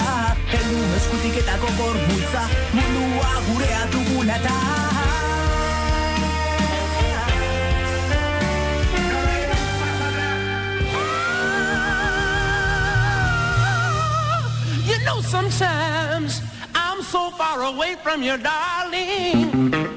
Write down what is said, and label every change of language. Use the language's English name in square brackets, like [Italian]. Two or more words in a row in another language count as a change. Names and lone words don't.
[Basque] Heldu eskutik eta gogor bultza, mundua gurea dugula ta. [English] You know sometimes I'm so far away from you, darling.